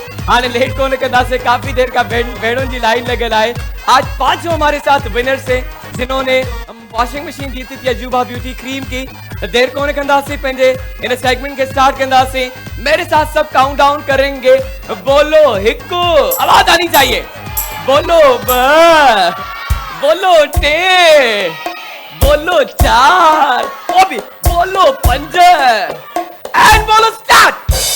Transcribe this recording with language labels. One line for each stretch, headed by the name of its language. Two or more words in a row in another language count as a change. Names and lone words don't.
Sindhi: हाणे लेट कोन कंदासीं,
Urdu: کافی دیر کا بھینوں کی لائن لگل ہے. آج 5 ہمارے ساتھ ونرز ہیں جنہوں نے واشنگ مشین جیتی تھی عجوبہ بیوٹی کریم کی.
Sindhi: देर कोन कंदासीं, पंहिंजे इन सेगमेंट के स्टार्ट कंदासीं।
Urdu: میرے ساتھ سب کاؤنٹ ڈاؤن کریں گے۔ بولو ہکو، آواز آنی چاہیے، بولو ب، بولو ٹے، بولو 4، او بھی بولو 5 اینڈ بولو اسٹارٹ.